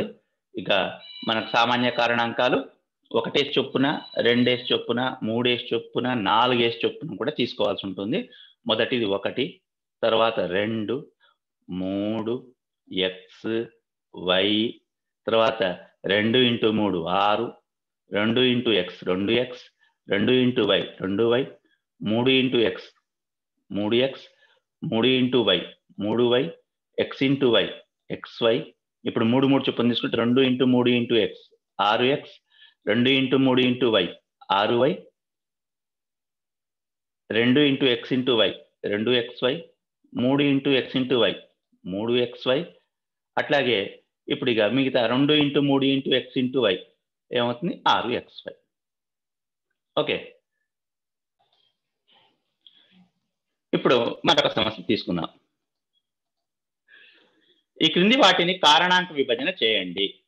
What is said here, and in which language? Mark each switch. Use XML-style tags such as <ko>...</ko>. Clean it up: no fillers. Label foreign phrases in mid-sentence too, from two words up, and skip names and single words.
<te>ఇక మనకు సామాన్య కారణాంకాలు 1 చొప్పున, 2 చొప్పున, 3 చొప్పున, 4 చొప్పున కూడా తీసుకోవాల్సి ఉంటుంది. మొదటిది 1, తర్వాత 2, 3, x, y, తర్వాత 2 × 3 6, 2 × x 2x, 2 × y 2y, 3 × x 3x, 3 × y 3y, x × y xy. ఇప్పుడు 3 3 చొప్పున తీసుకుంటే 2 × 3 × x 6x, 2 × 3 × y 6y, 2 × x × y 2xy, 3 × x × y 3xy. అట్లాగే ఇప్పుడు ఇక మిగతా 2 × 3 × x × y ఏమవుతుంది? 6xy. ఓకే. ఇప్పుడు మరొక సమస్య తీసుకుందాం. ఈ క్రింది వాటిని కారణాంక విభజన చేయండి.</te>